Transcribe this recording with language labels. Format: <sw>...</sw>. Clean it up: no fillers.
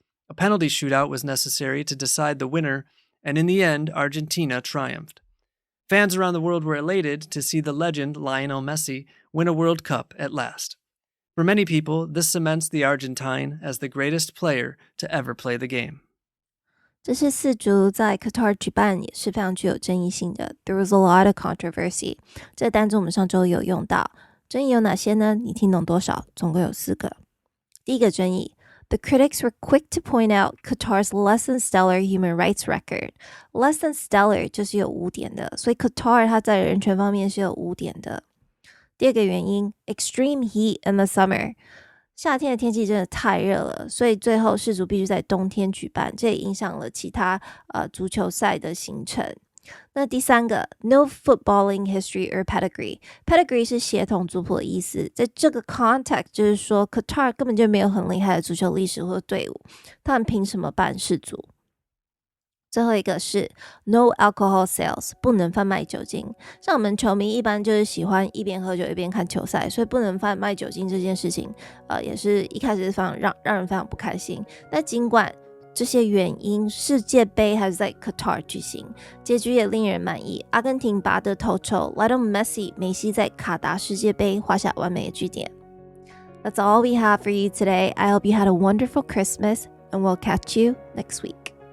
<en>A penalty shootout was necessary to decide the winner, and in the end, Argentina triumphed. Fans around the world were elated to see the legend Lionel Messi win a World Cup at last. For many people, this cements the Argentine as the greatest player to ever play the game.</en> <zh>这些四足在 Qatar 举办也是非常具有争议性的</zh> <en>There was a lot of controversy</en> <zh>这个单词我们上周有用到争议有哪些呢？你听懂多少？总共有4个。第一个争议</zh> <en>The critics were quick to point out Qatar's less than stellar human rights record. Less than stellar</en> <zh>就是有5点的，所以 Qatar 它在人权方面是有5点的。第二个原因</zh> <en>Extreme heat in the summer</en> <zh>夏天的天气真的太热了，所以最后世足必须在冬天举办，这也影响了其他足球赛的行程。那第三个</zh> <en>No footballing history or pedigree.</en> <zh>Pedigree 是血统族谱的意思，在这个 context 就是说 Qatar 根本就没有很厉害的足球历史或队伍，他们凭什么办世足？最后一个是</zh> <en>No alcohol sales</en> <zh>不能贩卖酒精，像我们球迷一般就是喜欢一边喝酒一边看球赛，所以不能贩卖酒精这件事情也是一开始是非常让人非常不开心。但尽管这些原因，世界杯还是在 Qatar 举行，结局也令人满意。阿根廷拔得头筹 ，Lionel Messi 梅西在卡达世界杯画下完美的句点。</zh> <en>That's all we have for you today. I hope you had a wonderful Christmas, and we'll catch you next week.</en>